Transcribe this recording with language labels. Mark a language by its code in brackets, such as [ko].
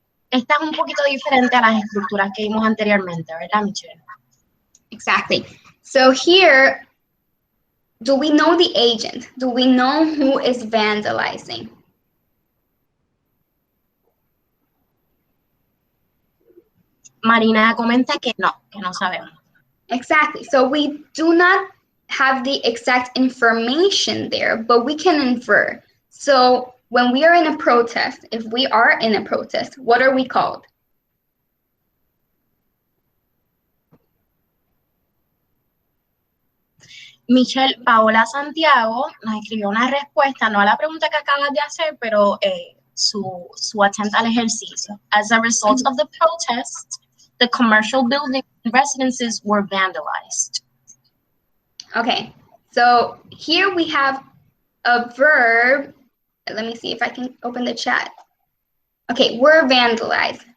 [es] Esta es un poquito diferente a las estructuras que vimos anteriormente, ¿verdad, Michelle? [en] Exactly. So here, do we know the agent? Do we know who is vandalizing? [es] Marina comenta que no sabemos. [en] Exactly. So we do not have the exact information there, but we can infer. So when we are in a protest, if we are in a protest, what are we called? [es] Michelle Paola Santiago nos escribió una respuesta, no a la pregunta que acabas de hacer, pero su atenta al ejercicio. [en] As a result of the protest, the commercial buildings and residences were vandalized. Okay, so here we have a verb. Let me see if I can open the chat. Okay, were vandalized.